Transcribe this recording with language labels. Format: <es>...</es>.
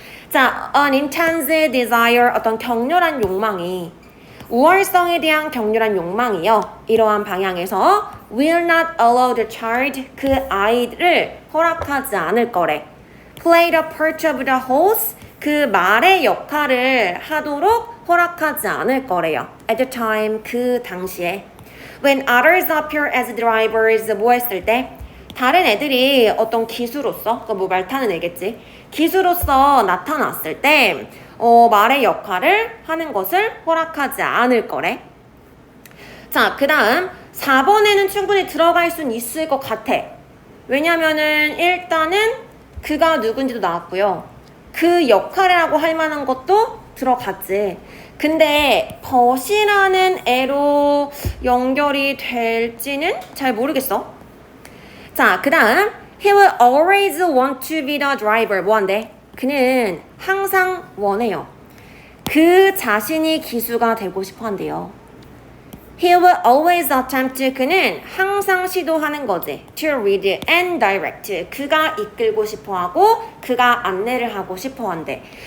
<ko>자,</ko> <en>an intense desire,</en> <ko>어떤 격렬한 욕망이, 우월성에 대한 격렬한 욕망이요. 이러한 방향에서</ko> <en>will not allow the child,</en> <ko>그 아이를 허락하지 않을 거래.</ko> <en>play the part of the host,</en> <ko>그 말의 역할을 하도록 허락하지 않을 거래요.</ko> <en>at the time,</en> <ko>그 당시에.</ko> <en>when others appear as drivers,</en> <ko>뭐 했을 때? 다른 애들이 어떤 기수로서, 뭐 말 타는 애겠지. 기수로서 나타났을 때 말의 역할을 하는 것을 허락하지 않을 거래. 자, 그 다음 4번에는 충분히 들어갈 수는 있을 것 같아. 왜냐면은 일단은 그가 누군지도 나왔고요. 그 역할이라고 할 만한 것도 들어갔지. 근데 벗이라는 애로 연결이 될지는 잘 모르겠어. 자, 그 다음</ko> <en>He will always want to be the driver.</en> <ko>뭐한대? 그는 항상 원해요. 그 자신이 기수가 되고 싶어 한대요.</ko> <en>He will always attempt.</en> <ko>그는 항상 시도하는 거지.</ko> <en>To lead and direct.</en> <ko>그가 이끌고 싶어 하고 그가 안내를 하고 싶어 한대.</ko>